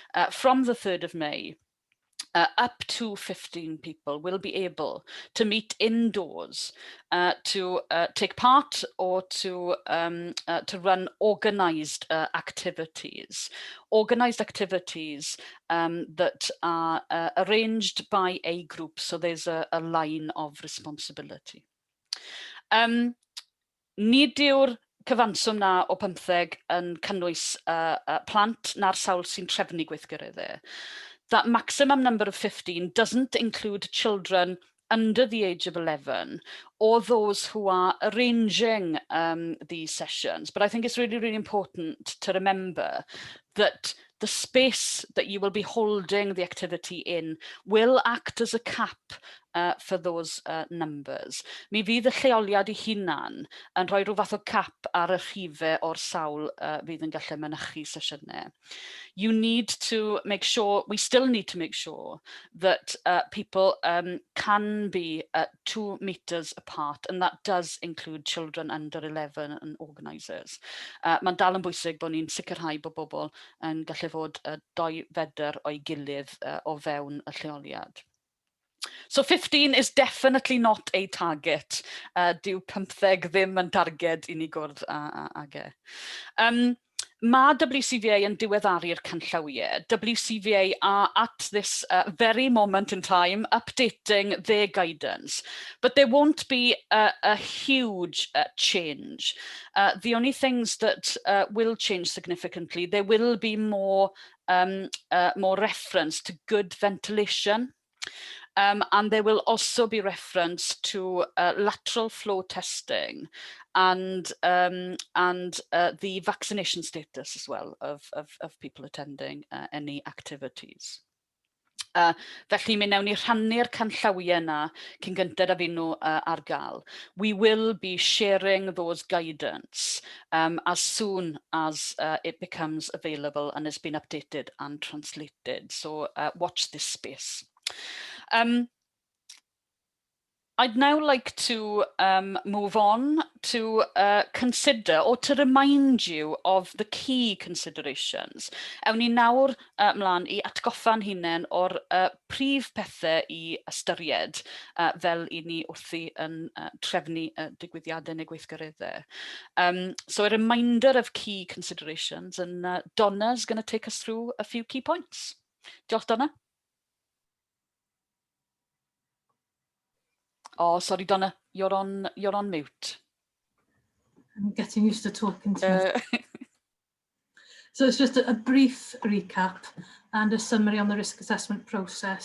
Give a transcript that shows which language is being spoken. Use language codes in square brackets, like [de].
[en] From the 3rd of May, up to 15 people will be able to meet indoors to take part or to run organised activities. Organised activities that are arranged by a group, so there's a line of responsibility. [cy] Nid yw'r cyfanswm na o 15 yn cynnwys plant na'r sawl sy'n trefnu gweithgareddau. [en] That maximum number of 15 doesn't include children under the age of 11 or those who are arranging these sessions. But I think it's really, really important to remember that the space that you will be holding the activity in will act as a cap for those numbers. [cy] Mi fydd y lleoliad ei hunan yn rhoi rhyw fath o cap ar y rhifau o'r sawl fydd yn gallu mynychu sesiynau. [en] You need to make sure, we still need to make sure that people can be 2 meters apart, and that does include children under 11 and organisers. [cy] Mae'n dal yn bwysig bod ni'n sicrhau bod bobl yn gallu fod 2 fedr o'i gilydd o fewn y lleoliad. [en] So 15 is definitely not a target. [cy] Dyw 15 ddim yn targed i ni gwrdd ag e. Mae WCVA yn diweddaru'r canllawiau. [en] WCVA are at this very moment in time updating their guidance, but there won't be a huge change. The only things that will change significantly, there will be more reference to good ventilation. And there will also be reference to lateral flow testing and the vaccination status as well of people attending any activities. [cy] Felly mi newn ni rhannu'r canllawiau yna cyn gyntaf a fi nhw ar gael. [en] We will be sharing those guidance as soon as it becomes available and has been updated and translated. So watch this space. I'd now like to move on to consider or to remind you of the key considerations. [cy] Ewn ni nawr mlaen I atgoffa'n hunain o'r prif pethau I ystyried fel I ni wrthi yn trefnu digwyddiadau neu gweithgareddau. [en] So a reminder of key considerations, and Donna's going to take us through a few key points. Diolch, Donna. Oh, sorry, Donna, you're on mute. I'm getting used to talking to you. So it's just a brief recap and a summary on the risk assessment process.